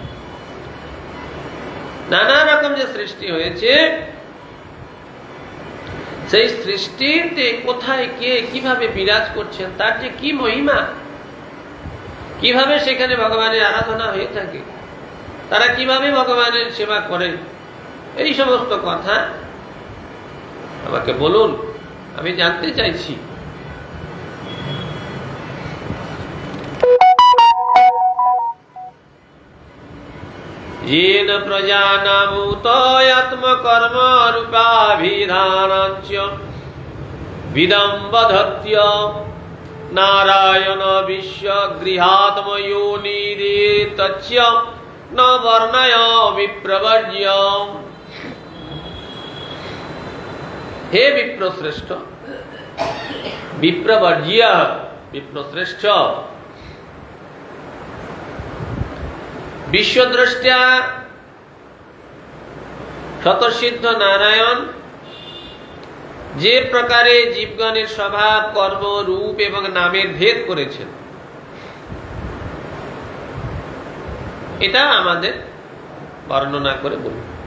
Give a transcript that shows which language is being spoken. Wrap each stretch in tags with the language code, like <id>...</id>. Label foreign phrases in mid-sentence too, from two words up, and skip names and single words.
<bn>নানা রকম যে সৃষ্টি হয়েছে সেই সৃষ্টিতে কোথায় কে কিভাবে বিরাজ করছেন, তার যে কি মহিমা, কিভাবে সেখানে ভগবানের আরাধনা হয়ে থাকে, তারা কিভাবে ভগবানের সেবা করে, এই সমস্ত কথা আমাকে বলুন, আমি জানতে চাইছি।</bn> <sa>येन प्रजानामुतयात्मकर्म रूपाभिधानाञ्च विदम्बधत्य नारायण विश्वगृहात्मयोनिरेतच्च न वर्णय विप्रवर्ज्य। हे विप्रश्रेष्ठ, विप्रवर्ज्य विप्रश्रेष्ठ,</sa> <bn>বিশ্বদ্রষ্টা শতসিদ্ধ নারায়ণ যে প্রকারে জীবগণের স্বভাব, কর্ম, রূপ এবং নামের ভেদ করেছেন এটা আমাদের বর্ণনা করে বলুন।</bn>